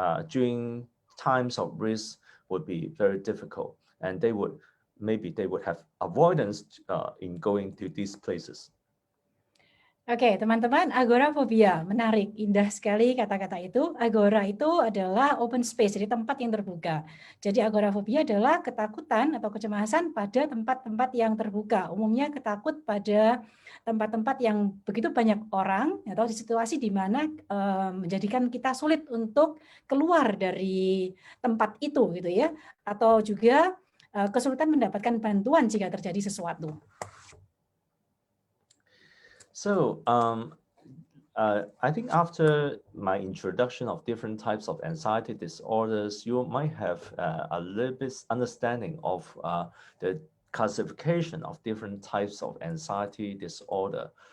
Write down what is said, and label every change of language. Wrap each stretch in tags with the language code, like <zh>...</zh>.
<en>during times of risk would be very difficult, and maybe they would have avoidance in going to these places.</en> <id>Oke, teman-teman, agorafobia, menarik, indah sekali kata-kata itu. Agora itu adalah open space, jadi tempat yang terbuka. Jadi agorafobia adalah ketakutan atau kecemasan pada tempat-tempat yang terbuka. Umumnya ketakut pada tempat-tempat yang begitu banyak orang atau di situasi di mana menjadikan kita sulit untuk keluar dari tempat itu, gitu ya. Atau juga kesulitan mendapatkan bantuan jika terjadi sesuatu.</id> <en>So I think after my introduction of different types of anxiety disorders, you might have a little bit understanding of the classification of different types of anxiety disorder.</en>